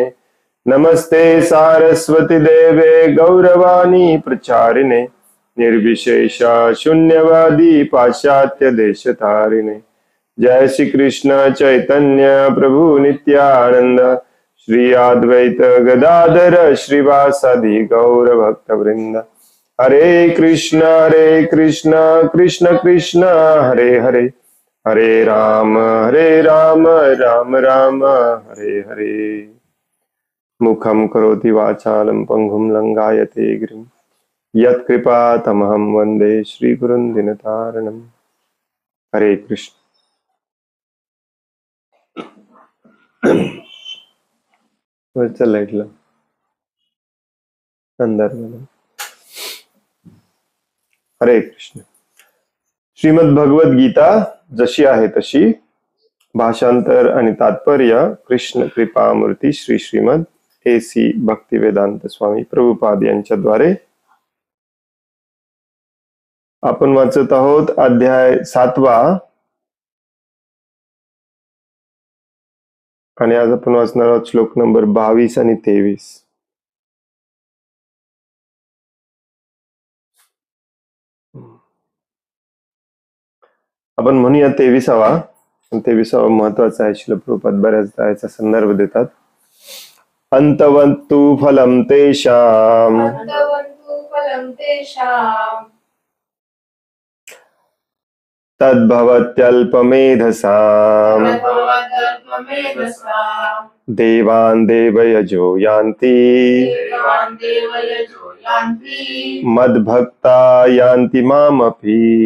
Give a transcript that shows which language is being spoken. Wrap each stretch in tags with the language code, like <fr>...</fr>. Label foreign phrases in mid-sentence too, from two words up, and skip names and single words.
<sa>नमस्ते सारस्वती देवे गौरवाणी प्रचारिणे निर्विशेष शून्यवादी पाश्चात्य देशतारिणे। जय श्री कृष्ण चैतन्य प्रभु नित्यानंद श्री अद्वैत गदाधर श्रीवासादि गौर भक्त वृंद। हरे कृष्ण कृष्ण कृष्ण हरे हरे, हरे राम राम राम हरे हरे। मुखं करोति वाचालं पंगुं लंघायते गिरिं यत्कृपातमहं वन्दे श्रीगुरुं दीनतारिणम्।</sa> <mr>हरे कृष्ण। लाईटला अंधार झाला। हरे कृष्ण। श्रीमद भगवद गीता जशी आहे तशी, भाषांतर आणि तात्पर्य कृष्ण कृपामूर्ती श्री श्रीमद AC भक्तिवेदांत स्वामी प्रभुपाद यांच्याद्वारे आपण वाचत आहोत। अध्याय 7वा आणि आज आपण वाचणार आहोत श्लोक नंबर 22 आणि 23। आपण म्हणूया 23वा। 23वा महत्वाचा आहे। श्रील प्रभुपाद बऱ्याचदा याचा संदर्भ देतात।</mr> <sa>अंतवन्तु फलं तेषाम् तद्भवत्यल्पमेधसाम् देवान् देवयजो यान्ति मद्भक्ता यान्ति मामपि।</sa>